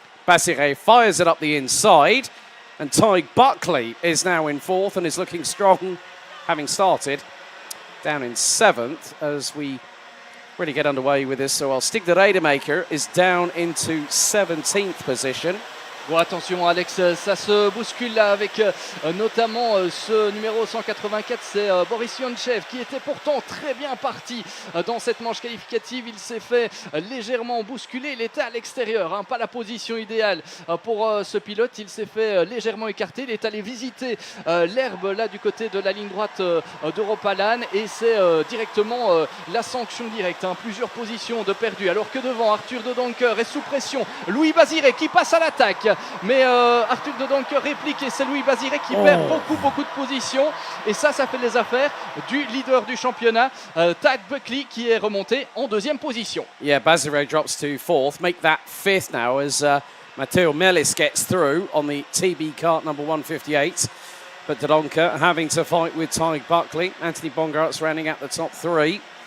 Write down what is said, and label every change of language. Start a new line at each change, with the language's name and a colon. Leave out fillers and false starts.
English: Basire fires it up the inside. And Tig Buckley is now in 4th and is looking strong, having started down in 7th as we really get underway with this. So Stig de Rademaker is down into 17th position.
French: Bon, attention Alex, ça se bouscule là avec notamment ce numéro 184, c'est Boris Yonchev qui était pourtant très bien parti dans cette manche qualificative. Il s'est fait légèrement bousculer, il était à l'extérieur, hein, pas la position idéale pour ce pilote. Il s'est fait légèrement écarter, il est allé visiter l'herbe là du côté de la ligne droite d'Europalan et c'est directement la sanction directe, hein. Plusieurs positions de perdu alors que devant Arthur de Doncker est sous pression. Louis Basiré qui passe à l'attaque. Mais Arthur de Doncker réplique et c'est Louis Basiré qui perd beaucoup de positions. Et ça fait les affaires du leader du championnat, Tad Buckley, qui est remonté en 2e position.
English: Yeah, Basiré drops to 4th. Make that 5th now as Matteo Melis gets through on the TB kart number 158. But de Doncker having to fight with Tig Buckley. Anthony Bongart's rounding out the top 3.